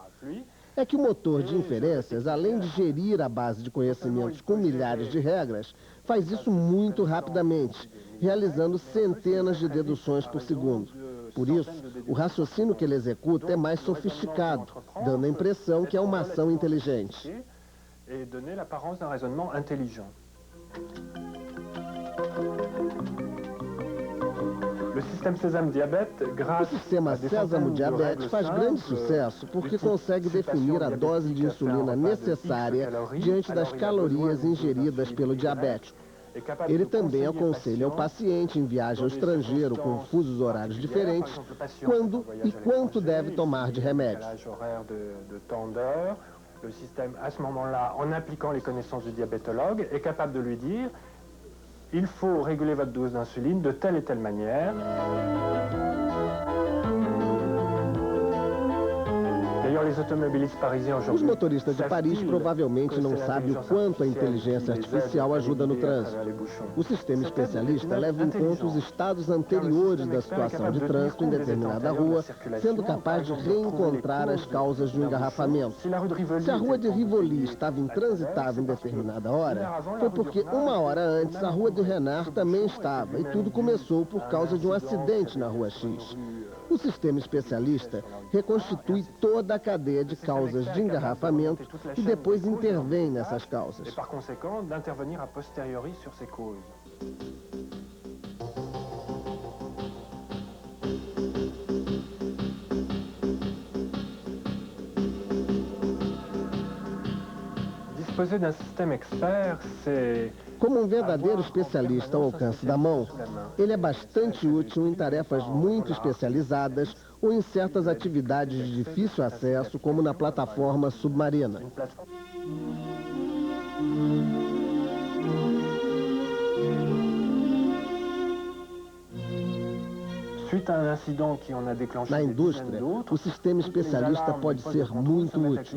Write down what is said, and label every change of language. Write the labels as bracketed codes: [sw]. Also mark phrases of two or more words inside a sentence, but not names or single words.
[pt] É que o motor de inferências, além de gerir a base de conhecimentos com milhares de regras, faz isso muito rapidamente, realizando centenas de deduções por segundo. Por isso, o raciocínio que ele executa é mais sofisticado, dando a impressão que é uma ação inteligente. [fr] Et donner l'apparence d'un raisonnement intelligent. [pt] O sistema Sésamo Diabetes faz grande sucesso porque consegue definir a dose de insulina necessária diante das calorias ingeridas pelo diabético. Ele também aconselha o paciente em viagem ao estrangeiro com fusos horários diferentes quando e quanto deve tomar de remédio. [fr] Le système, à ce moment-là, en appliquant les connaissances du diabétologue, est capable de lui dire « Il faut réguler votre dose d'insuline de telle et telle manière ». [pt] Os motoristas de Paris provavelmente não sabem o quanto a inteligência artificial ajuda no trânsito. O sistema especialista leva em conta os estados anteriores da situação de trânsito em determinada rua, sendo capaz de reencontrar as causas do engarrafamento. Se a rua de Rivoli estava intransitável em determinada hora, foi porque uma hora antes a rua de Renard também estava, e tudo começou por causa de um acidente na rua X. O sistema especialista reconstitui toda a cadeia de causas de engarrafamento e depois intervém nessas causas. [fr] Par conséquent, d'intervenir a posteriori sur ces causes. Disposer d'un système expert, c'est [pt] Como um verdadeiro especialista ao alcance da mão, ele é bastante útil em tarefas muito especializadas ou em certas atividades de difícil acesso, como na plataforma submarina. Na indústria, o sistema especialista pode ser muito útil.